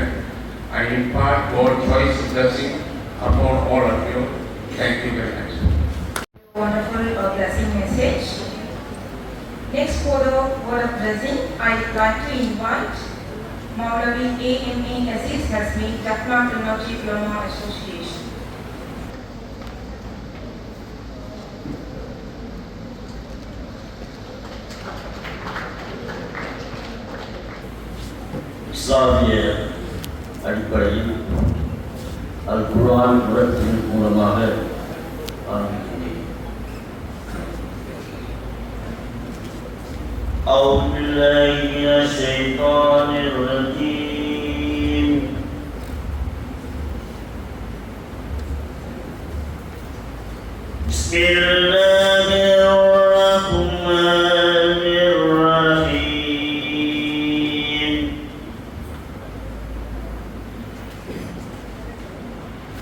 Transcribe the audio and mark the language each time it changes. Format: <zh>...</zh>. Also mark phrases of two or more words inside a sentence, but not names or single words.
<en>I impart God's choice blessing upon all of you. Thank you very much. Wonderful blessing message. Next for the word of blessing, I would like to invite Maulavi A.M.A. Aziz Hasmi, Jaffna Technology Ulama Association.</en> <ta>இஸ்லாமிய அடிப்படையில் அல் குர்ஆன் புரத்தின் மூலமாக ஆரம்பிக்கிறேன்.</ta> <ar>أعوذ بالله من الشيطان الرجيم. بسم الله الرحمن الرحيم.</ar>